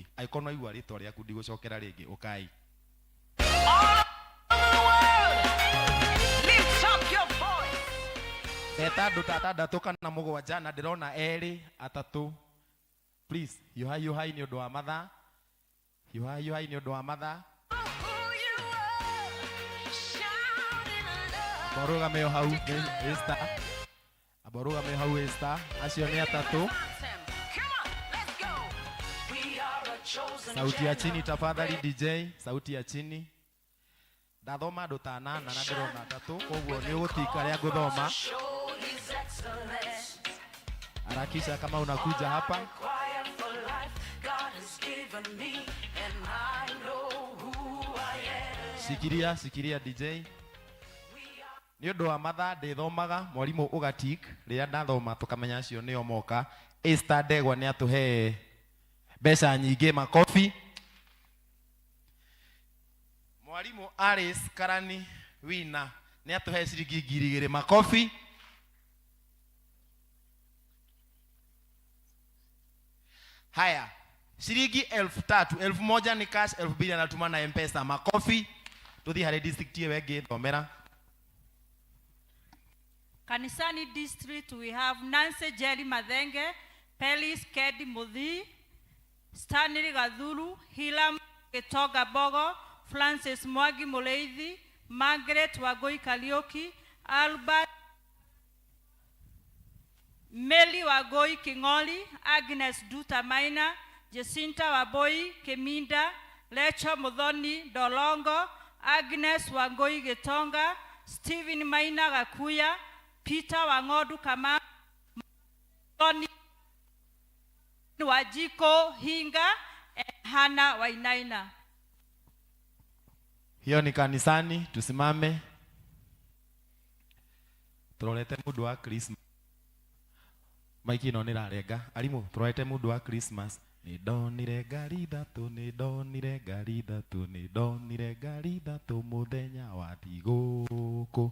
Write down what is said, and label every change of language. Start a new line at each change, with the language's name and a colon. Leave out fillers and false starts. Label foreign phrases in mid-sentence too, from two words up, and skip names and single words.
Kikuyu: Angĩkorwo no igua rĩtwa rĩaku ndigũcokera rĩngĩ ũkai. Eta andũ ta 6 kana 7 na ndĩrona 2 3. Please, yuhai nĩ ũndũ wa mathaa. Yuhai nĩ ũndũ wa mathaa. Aborũgame hau Esther. Aborũgame hau Esther. Acio nĩ 3.
Swahili: Sauti ya chini tafadhali DJ, sauti ya chini.
Kikuyu: Ndathoma andũ ta 8 na ndĩrona 3, koguo nĩ ũgũtika rĩa ngũthoma.
Swahili: Harakisha kama unakuja hapa. Sikiria DJ.
Kikuyu: Nĩ ũndũ wa mathaa ndĩthomaga, mwarimũ ũgatik rĩrĩa ndathoma tũkamenya acio nĩo moka. Esther Ndegwa nĩ atũhe mbeca nyingĩ, makofi. Mwalimu Alice Karani Wina nĩ atũhe ciringi 2,000, makofi.
Swahili: Haya, ciringi 3,000, 1,000 ni cash, 2,000 anatuma na M-Pesa, makofi.
Kikuyu: Tuthi harĩ district yewe ĩngĩ thomera.
English: Kanisani district we have Nancy Jerry Madenge, Pelis Kedi Muthi, Stanley Gathuru, Hilam Getoga Bogo, Francis Mwagi Muleithi, Margaret Wagoi Kariũki, Albert Meli Wagoi King'oli, Agnes Duta Maina, Jacinta Waboi Keminda, Lecho Muthoni Dolongo, Agnes Wagoi Getonga, Stephen Maina Gakuya, Peter Wang'ondu Kama, Muthoni Wajiko Hinga, and Hannah Wainaina.
Swahili: Hiyo ni kanisani, tusimame.
Kikuyu: Turorete mundu wa Christmas. Maiki ino nirarenga. Arimu, turorete mundu wa Christmas. Nĩndonire ngari ithatũ, nĩndonire ngari ithatũ, nĩndonire ngari ithatũ mũthenya wa thigũkũ.